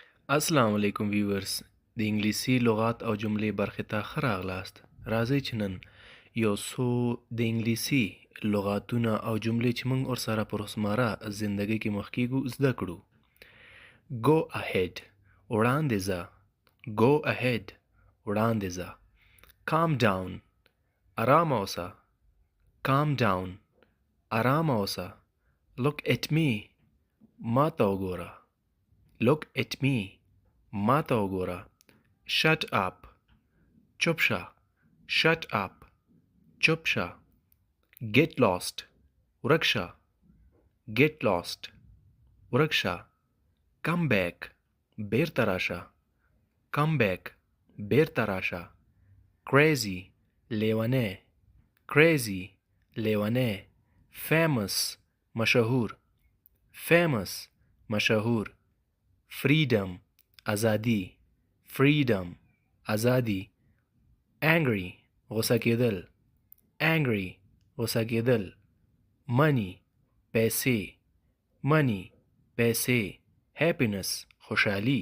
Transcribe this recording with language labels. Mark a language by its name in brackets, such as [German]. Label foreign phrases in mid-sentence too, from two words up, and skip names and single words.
[Pashto] السلام علیکم ویورز د انګلیسي لغات او جملې برخې ته ښه راغلاست. راځئ چې نن یو څو د انګلیسي لغاتونه او جملې چې موږ ورسره په روزمره زندګۍ کې مخ کیږو زده کړو. [English] Go ahead [Pashto] وړاندې ځه. [English] Go ahead [Pashto] وړاندې ځه. [English] Calm down [Pashto] آرام اوسه. [English] Calm down [Pashto] آرام اوسه. [English] Look at me [Pashto] ما ته وګوره. [English] Look at me [Pashto] ما ته وګوره. [English] Shut up [Pashto] چپ شه. [English] Shut up [Pashto] چپ شه. [English] Get lost [Pashto] ورک شه. [English] Get lost [Pashto] ورک شه. [English] Come back [Pashto] بیرته راشه. [English] Come back [Pashto] بیرته راشه. Crazy لیونی. Crazy لیونی. Famous مشهور. Famous مشهور. Freedom ازادي. Freedom ازادي. Angry غصه کېدل. Angry غصه کېدل. Money پیسې. Money پیسې. Happiness خوشحالي.